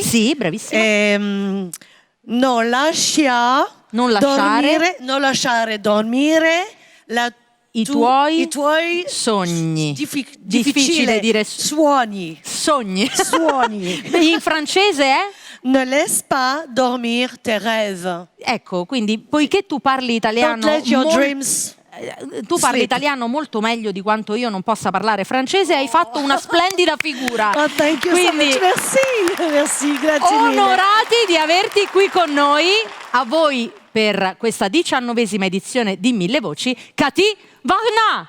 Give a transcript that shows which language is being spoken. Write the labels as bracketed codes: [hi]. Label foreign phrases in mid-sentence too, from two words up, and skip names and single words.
[it] Sì, bravissima. Non lasciare dormire i tuoi sogni. Difficile dire suoni. Sogni. In francese è? [fr] Ne laisse pas dormir tes rêves. [it] Ecco, quindi poiché tu parli italiano, [en] Don't let your dreams [it] tu parli [en] sleep. [it] Italiano molto meglio di quanto io non possa parlare francese, hai fatto una splendida figura. [en] Oh, thank you [it] quindi, [en] so much. [it] Merci, grazie mille. Onorati di averti qui con noi. A voi per questa 19ª edizione di Mille Voci, Cathy Varda.